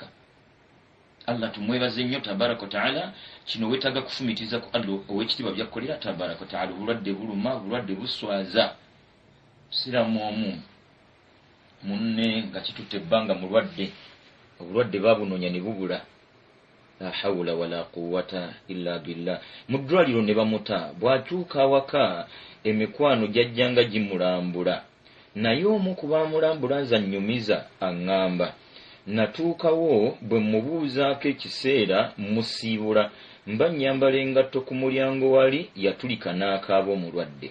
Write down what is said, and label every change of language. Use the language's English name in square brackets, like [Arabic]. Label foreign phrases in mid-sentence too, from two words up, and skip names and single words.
[Ganda] Allah tumwebaze nnyo [Arabic] تبارك وتعالى. [Ganda] Kino weetaaga kufumiitiriza ku Allah ow'ekitiibwa byakkolera [Arabic] تبارك وتعالى. [Ganda] Obulwadde buluma, obulwadde buswaza. Siramu omu munne nga kitutte ebbanga mulwadde obulwadde babunoonya ne bubula. [Arabic] لا حول ولا قوة إلا بالله. [Ganda] Mu ddwaliro ne bamuta bw'akyuka awaka emikwano gyajjanga gimulambula. Naye omu ku baamulambula nzannyumiza aŋŋamba natuukawo bwe mubuuzaako ekiseera musiibula mba nnyambala engatto ku mulyango wali yatulika n'akaaba omulwadde.